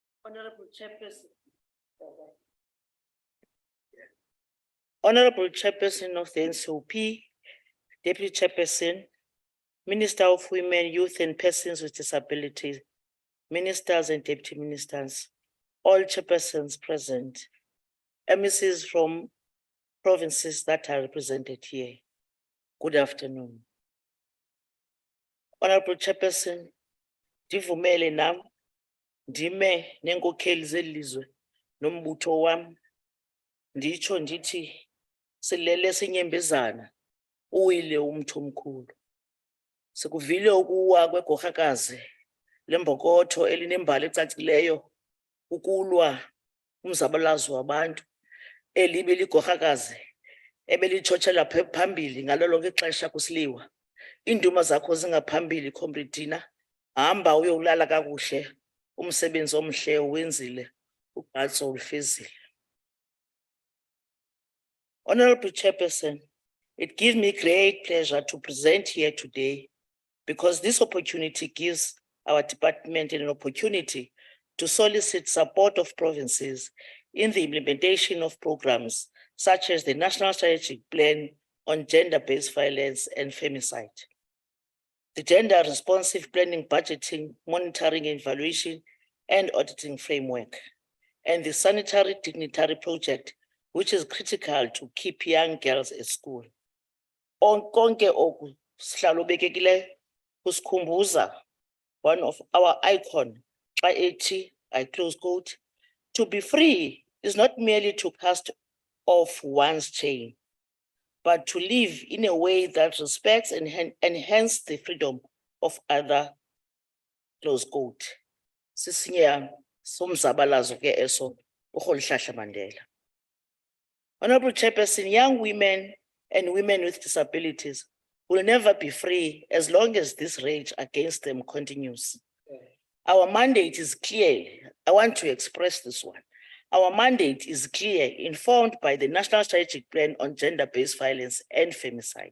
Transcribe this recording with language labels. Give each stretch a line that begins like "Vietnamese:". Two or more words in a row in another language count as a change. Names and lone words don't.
English: Honorable Chairperson. Honorable Chairperson of the NCOP, Deputy Chairperson, Minister of Women, Youth and Persons with Disabilities, Ministers and Deputy Ministers, all chairpersons present, MECs from provinces that are represented here. Good afternoon. Honorable Chairperson,
Xhosa: ndivumele nam, ndime nenkokheli zelizwe, nombutho wam, nditsho ndithi, silele sinyembezana, uwile umntu omkhulu. Sikuvile ukuwa kwegorhakazi, lembokotho elinembali ecacileyo, ukulwa umzabalazo wabantu, elibe ligorhakazi, ebelitshotshela phambili ngalo lonke ixesha kusiliwa. Iinduma zakho zingaphambili, Comrade Dina, hamba uyolala kakuhle, umsebenzi omhle wenzile, ubhatso ulifezile.
English: Honorable Chairperson, it gives me great pleasure to present here today because this opportunity gives our department an opportunity to solicit support of provinces in the implementation of programs such as the National Strategic Plan on Gender-Based Violence and Femicide, the Gender Responsive Planning, Budgeting, Monitoring, Evaluation, and Auditing Framework, and the Sanitary Dignitary Project, which is critical to keep young girls at school.
Xhosa: Konke oku sihlalo bekekileyo kusikhumbuza
English: one of our icon,
Xhosa: xa ethi,
English: I close quote, to be free is not merely to cast off one's chain, but to live in a way that respects and enhances the freedom of other, close quote.
Xhosa: Sisinya somzabalazo ke eso, uRholihlahla Mandela.
English: Honorable Chairperson, young women and women with disabilities will never be free as long as this rage against them continues. Our mandate is clear. I want to express this one. Our mandate is clear, informed by the National Strategic Plan on Gender-Based Violence and Femicide.